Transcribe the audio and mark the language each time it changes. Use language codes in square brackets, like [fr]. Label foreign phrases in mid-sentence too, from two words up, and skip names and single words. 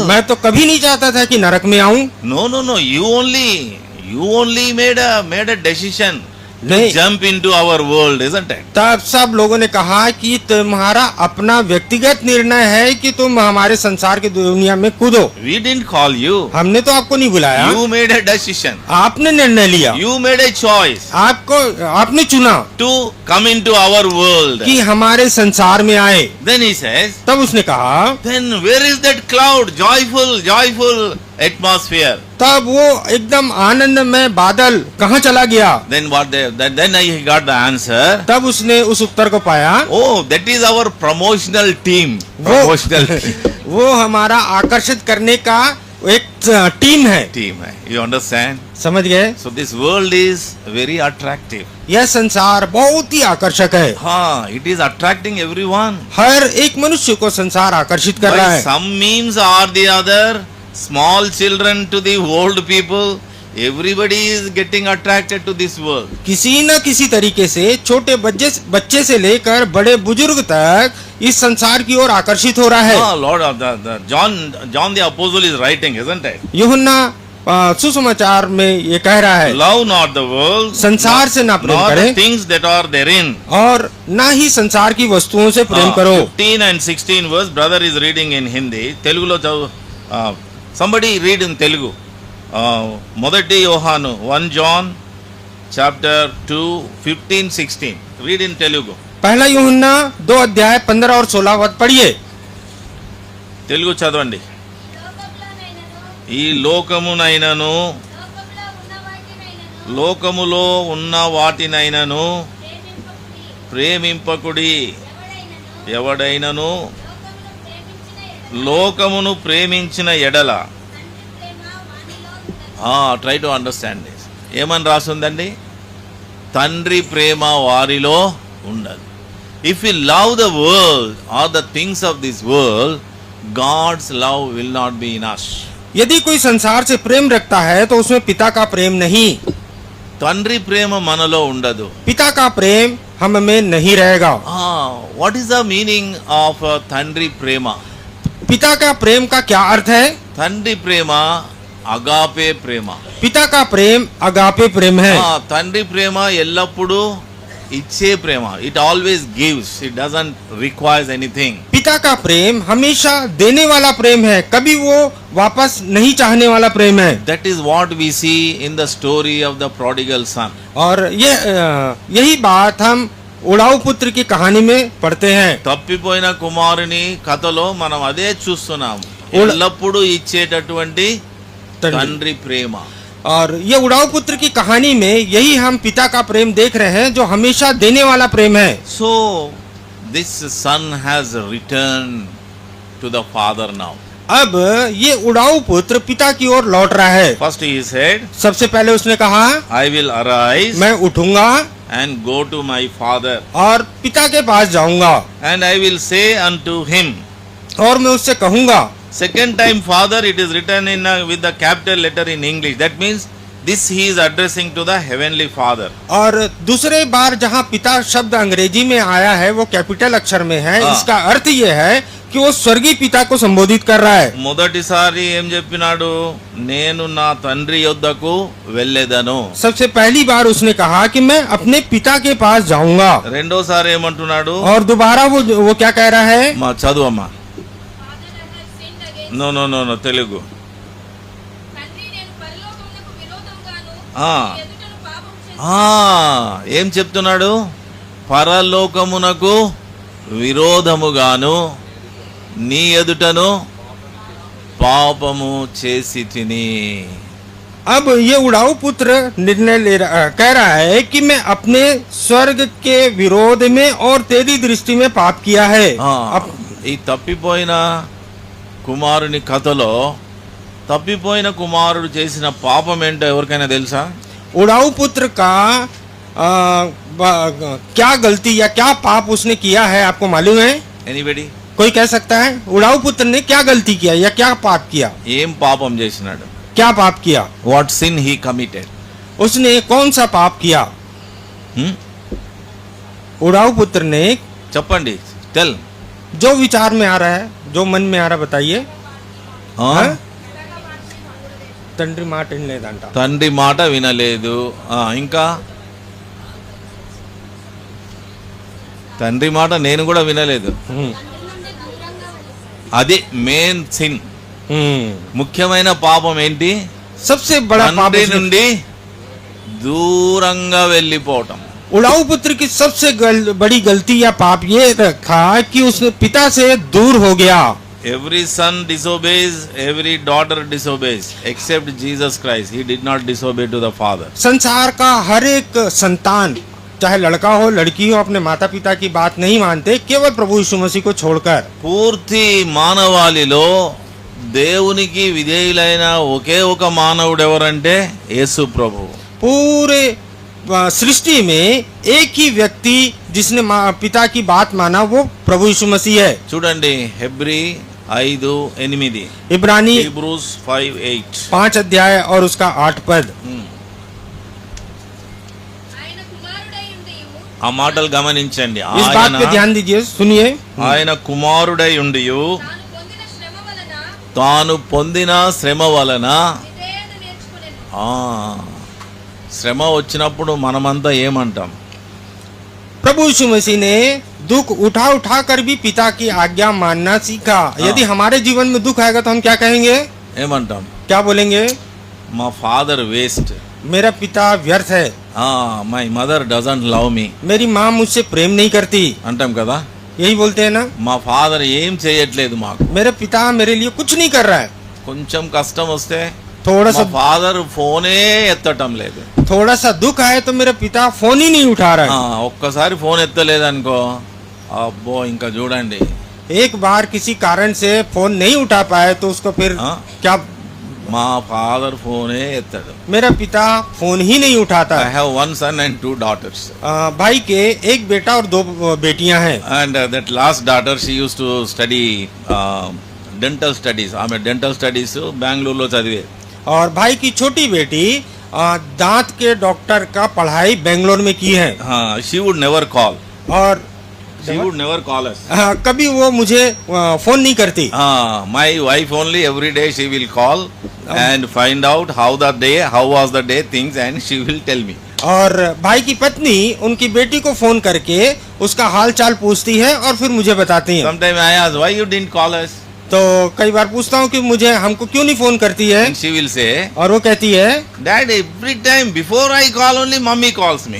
[hi] मैं तो कभी नहीं चाहता था कि नरक में आऊं। [en] No, you only made a decision [hi] नहीं, [en] jump into our world, isn't it? [hi] तब सब लोगों ने कहा कि तुम्हारा अपना व्यक्तिगत निर्णय है कि तुम हमारे संसार की दुनिया में कूदो। [en] We didn't call you. [hi] हमने तो आपको नहीं बुलाया, [en] You made a decision. [hi] आपने निर्णय लिया, [en] You made a choice [hi] आपने चुना [en] to come into our world. [hi] कि हमारे संसार में आए। [en] Then he says, [hi] तब उसने कहा, [en] then where is that cloud? Joyful atmosphere. [hi] तब वो एकदम आनंदमय बादल कहाँ चला गया? [en] Then then he got the answer. [hi] तब उसने उस उत्तर को पाया, [en] Oh, that is our promotional team. [hi] वो [en] Promotional team. [hi] वो हमारा आकर्षित करने का एक टीम है। Team है. [en] You understand? [hi] समझ गए? [en] So this world is very attractive. [hi] यह संसार बहुत ही आकर्षक है। हाँ, [en] it is attracting everyone. [hi] हर एक मनुष्य को संसार आकर्षित कर रहा [en] By [hi] है। [en] some means or the other, small children to the old people, everybody is getting attracted to this world. [hi] किसी न किसी तरीके से छोटे बच्चे से लेकर बड़े बुजुर्ग तक इस संसार की ओर आकर्षित हो रहा है। [en] Ah, Lord of the John the Apostle is writing, isn't it? [hi] यूहन्ना सुसमाचार में ये कह रहा है, [en] Love not the world, [hi] संसार से ना प्रेम [en] nor the [hi] करें [en] things that are therein. [hi] और ना ही संसार की वस्तुओं से प्रेम करो। [en] 15 and 16 verse, brother is reading in Hindi. Telugulo somebody read in Telugu. [te] మొదటి యోహాను 1 John chapter 2 15 16. [en] Read in Telugu. [hi] पहला यूहन्ना 2 अध्याय 15 और 16 पद पढ़िए। [te] తెలుగు చదవండి. ఈ లోకమునైనను లోకములో ఉన్న వాటినైనను ప్రేమింపకుడి. ఎవడైనను లోకమును ప్రేమించిన ఎడల, [en] try to understand this. [te] ఏమని రాస్తుందండి? తండ్రి ప్రేమ వారిలో ఉండదు. [en] If you love the world or the things of this world, God's love will not be in us. [hi] यदि कोई संसार से प्रेम रखता है तो उसमें पिता का प्रेम नहीं, [te] తండ్రి ప్రేమ మనలో ఉండదు. [hi] पिता का प्रेम हम में नहीं रहेगा। [en] What is the meaning of [te] తండ్రి ప్రేమ? [hi] पिता का प्रेम का क्या अर्थ है? [te] తండ్రి ప్రేమ అగాపే ప్రేమ. [hi] पिता का प्रेम अगापे प्रेम है। [te] తండ్రి ప్రేమ ఎల్లప్పుడూ ఇచ్చే ప్రేమ. [en] It always gives, it doesn't requires anything. [hi] पिता का प्रेम हमेशा देने वाला प्रेम है, कभी वो वापस नहीं चाहने वाला प्रेम है। [en] That is what we see in the story of the prodigal son. [hi] और यही बात हम उड़ाऊ पुत्र की कहानी में पढ़ते हैं। [te] తప్పిపోయిన కుమారుని కథలో మనం అదే చూస్తున్నాం. ఎల్లప్పుడూ ఇచ్చేటటువంటి తండ్రి ప్రేమ. [hi] और ये उड़ाऊ पुत्र की कहानी में यही हम पिता का प्रेम देख रहे हैं, जो हमेशा देने वाला प्रेम है। [en] So this son has returned to the father now. [hi] अब ये उड़ाऊ पुत्र पिता की ओर लौट रहा है। [en] First he said, [hi] सबसे पहले उसने कहा, [en] I will arise [hi] मैं उठूंगा [en] and go to my father, [hi] और पिता के पास जाऊंगा [en] and I will say unto him. [hi] और मैं उससे कहूंगा। [en] Second time father, it is written in with the capital letter in English. That means this he is addressing to the heavenly father. [hi] और दूसरे बार जहाँ पिता शब्द अंग्रेजी में आया है वो कैपिटल अक्षर में है। इसका अर्थ ये है कि वो स्वर्गीय पिता को संबोधित कर रहा है। [te] మొదటిసారి ఏం చెప్పినాడు? నేను నా తండ్రి యొద్దకు వెళ్ళేదను. [hi] सबसे पहली बार उसने कहा कि मैं अपने पिता के पास जाऊंगा। [te] రెండోసారి ఏమంటున్నాడు? [hi] और दोबारा वो क्या कह रहा है? [te] మా చదువమ్మా. నో తెలుగు. ఏం చెప్తున్నాడు? పరలోకమునకు విరోధముగాను నీ ఎదుటను పాపము చేసి తిని. [hi] अब ये उड़ाऊ पुत्र निर्णय कह रहा है कि मैं अपने स्वर्ग के विरोध में और तेरी दृष्टि में पाप किया है। [te] ఈ తప్పిపోయిన కుమారుని కథలో తప్పిపోయిన కుమారుడు చేసిన పాపం ఏంటో ఎవరికైనా తెలుసా? [hi] उड़ाऊ पुत्र का क्या गलती या क्या पाप उसने किया है, आपको मालूम है? [en] ఎనీబడి? [hi] कोई कह सकता है उड़ाऊ पुत्र ने क्या गलती किया या क्या पाप किया? [te] ఏం పాపం చేసినాడు? [hi] क्या पाप किया? [en] What sin he committed? [hi] उसने कौन सा पाप किया? उड़ाऊ पुत्र ने, [te] చెప్పండి, టెల్. [hi] जो विचार में आ रहा है, जो मन में आ रहा, बताइए। [te] తండ్రి మాట వినలేదంట. తండ్రి మాట వినలేదు. ఇంకా తండ్రి మాట నేను కూడా వినలేదు. అది మెయిన్ సిన్. ముఖ్యమైన పాపం ఏంటి? [hi] सबसे बड़ा पाप [te] తండ్రి నుండి దూరంగా వెళ్ళిపోవటం. [hi] उड़ाऊ पुत्र की सबसे बड़ी गलती या पाप ये रखा कि उसने पिता से दूर हो गया. [en] Every son disobeys, every daughter disobeys, except Jesus Christ. He did not disobey to the Father. [hi] संसार का हर एक संतान, चाहे लड़का हो लड़की हो, अपने माता पिता की बात नहीं मानते, केवल प्रभु यीशु मसीह को छोड़कर. [te] పూర్తి మానవాళిలో దేవునికి విధేయులైన ఒకే ఒక మానవుడు ఎవరంటే యేసు ప్రభు. [hi] पूरे सृष्टि में एक ही व्यक्ति जिसने पिता की बात माना वो प्रभु यीशु मसीह है. [te] చూడండి హెబ్రీ 5:8, [hi] इब्रानी [en] Hebrews 5:8. [hi] 5 अध्याय और उसका 8 पद. [te] ఆ మాటలు గమనించండి. [hi] इस बात पे ध्यान दीजिए, सुनिए. [te] ఆయన కుమారుడై ఉండియు తాను పొందిన శ్రమ వలన శ్రమ వచ్చినప్పుడు మనమంతా ఏమంటాం? [hi] प्रभु यीशु मसीह ने दुख उठा उठा कर भी पिता की आज्ञा मानना सीखा. यदि हमारे जीवन में दुख आएगा तो हम क्या कहेंगे? [te] ఏమంటాం? [hi] क्या बोलेंगे? [te] మా [en] father waste, [hi] मेरा पिता व्यर्थ है, [en] My mother doesn't love me [hi] मेरी माँ मुझसे प्रेम नहीं करती, [te] అంటాం కదా. [hi] यही बोलते हैं ना. [te] మా ఫాదర్ ఏం చేయట్లేదు మాకు. [hi] मेरा पिता मेरे लिए कुछ नहीं कर रहा है. [te] కొంచెం కష్టం వస్తే [hi] थोड़ा [te] మా [hi] सा [te] ఫాదర్ ఫోనే ఎత్తటం లేదు. [hi] थोड़ा सा दुख आए तो मेरा पिता फोन ही नहीं उठा रहा है. [te] ఒక్కసారి ఫోన్ ఎత్తలేదనుకో, అబ్బో ఇంకా చూడండి. [hi] एक बार किसी कारण से फोन नहीं उठा पाए तो उसको फिर हाँ? क्या? [te] మా ఫాదర్ ఫోనే ఎత్తడు. [hi] मेरा पिता फोन ही नहीं उठाता. [en] I have 1 son and 2 daughters. [hi] भाई के एक बेटा और 2 बेटियां हैं. [en] And that last daughter, she used to study dental studies. [te] ఆమె [en] dental studies [te] బెంగళూరులో చదివే. [hi] और भाई की छोटी बेटी दांत के डॉक्टर का पढ़ाई बेंगलोर में की है. [en] She would never call. [hi] और [en] She would never call us. [hi] कभी वो मुझे फोन नहीं करती. [en] My wife only every day she will call and find out how was the day things, and she will tell me. [hi] और भाई की पत्नी उनकी बेटी को फोन करके उसका हाल चाल पूछती है और फिर मुझे बताती है. [en] Sometime I ask, why you didn't call us? [hi] तो कई बार पूछता हूँ कि मुझे हमको क्यों नहीं फोन करती है. [en] And she will say, [hi] और वो कहती है, [en] Dad, every time before I call only mommy calls me.